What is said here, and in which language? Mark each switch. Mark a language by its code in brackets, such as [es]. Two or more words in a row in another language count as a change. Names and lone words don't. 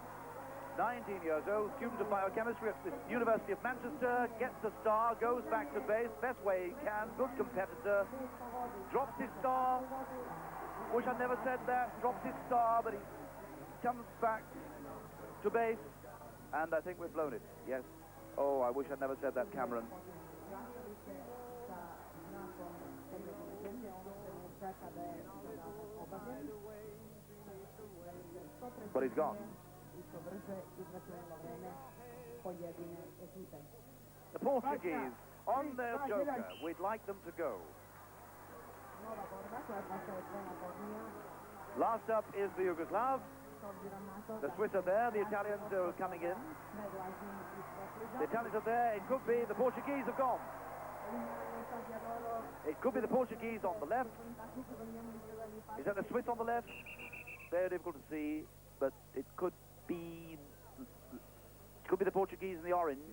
[en] 19 years old, student of biochemistry at the University of Manchester, gets the star, goes back to base, best way he can, good competitor, drops his star. Wish I'd never said that, drops his star, but he comes back to base, and I think we've blown it, yes. Oh, I wish I'd never said that, Cameron. [sr] sada kada je obavljen. [en] But he's gone. [sr] I što brže izračunalo vreme pojedine ekipe. [en] The Portuguese on their joker. We'd like them to go. [sr] Nova borba koja postaje sve napornija. [en] Last up is the Yugoslav. [sr] S obzirom na to [en] The Swiss are there. The Italians are coming in. The Italians are there. It could be the Portuguese have gone. It could be the Portuguese on the left. Is that the Swiss on the left? Very difficult to see, but it could be the Portuguese in the orange.